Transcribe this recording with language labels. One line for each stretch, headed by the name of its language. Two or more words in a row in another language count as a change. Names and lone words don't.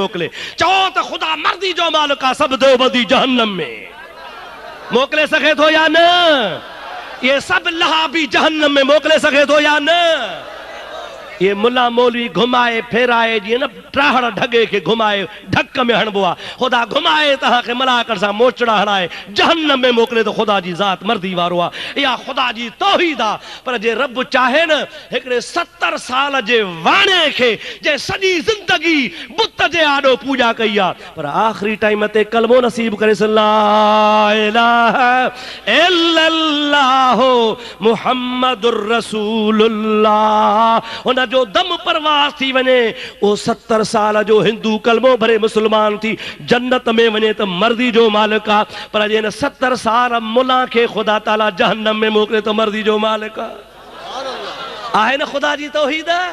Sindhi: मोकिले, चओ त ख़ुदा मर्ज़ी जो मालिक आहे, सभु देवबंदी जहन्नम में मोकिले सघे थो या न, ये सभु लहाबी जहन्नम में मोकिले सघे थो या न, ये मुल्ला मौलवी घुमाए फेराए जीअं न ट्राहड़ ढगे खे घुमाए ढक में हणबो आहे, ख़ुदा घुमाए तव्हांखे मलाकनि सां मोचड़ा हणाए जहन्नम में मोकिले त ख़ुदा जी ज़ात मर्ज़ी वारो आहे, इहा ख़ुदा जी तौहीद आहे। पर जे रब चाहे न हिकिड़े 70 साल जे वाणे खे जे सॼी ज़िंदगी बुत जे आॾो पूॼा कई आहे, पर आख़िरी टाइम ते कलमो नसीब करे
Arabic: لا إله إلا الله محمد رسول الله,
Sindhi: हुन जो दम परवास थी वञे, वो 70 साल जो हिंदू कलमो भरे मुसलमान थी जन्नत में वञे त मर्ज़ी जो मालिक आहे, पर जे न 70 साल मुला खे ख़ुदा ताला जहन्नम में मोकिले त मर्ज़ी जो मालिक आहे न ख़ुदा जी तौहीद,